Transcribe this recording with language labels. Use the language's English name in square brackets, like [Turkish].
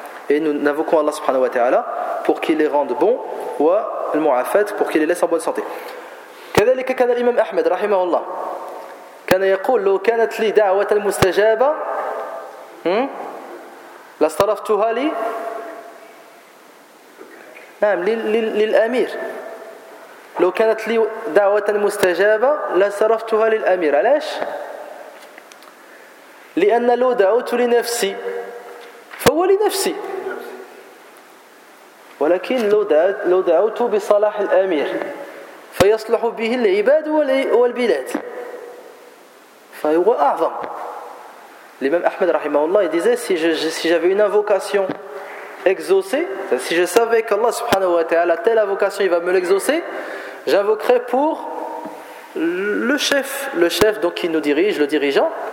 [French] Et nous invoquons Allah subhanahu wa ta'ala pour qu'il les rende bons, pour qu'il les laisse en bonne santé. [Arabic] كذلك كان الإمام أحمد رحمه الله كان يقول لو كانت لي دعوة مستجابة لاصطرفتها لي نعم للأمير لو كانت لي دعوة مستجابة لاصرفتها للأمير. علاش؟ لأن لو دعوت لنفسي فهو لنفسي، ولكن لو دعوت بصلاح الأمير فيصلح به العباد والبلاد فهو أعظم. الإمام أحمد رحمه الله يقول [French] si j'avais une invocation exaucée, si je savais qu'Allah subhanahu wa ta'ala telle invocation il va me l'exaucer, j'invoquerais pour le chef donc qui nous dirige, le dirigeant.